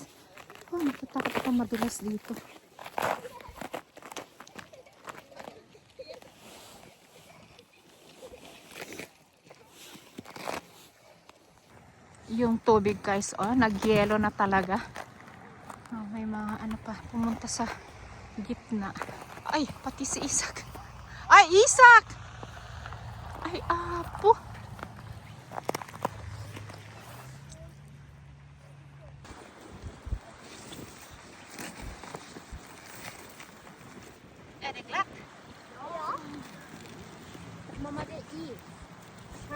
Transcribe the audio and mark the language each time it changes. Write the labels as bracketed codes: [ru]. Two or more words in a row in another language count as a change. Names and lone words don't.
[tl] Oh, natatakot ako madulas dito. Yung tubig guys, oh, nagyelo na talaga. Oh, may mga ano pa, pumunta sa gitna. Ay, pati si Isak. Ay, Isak! Ay, apo. [no] Er det glatt? Ja. Mamma, det er is. Hæ?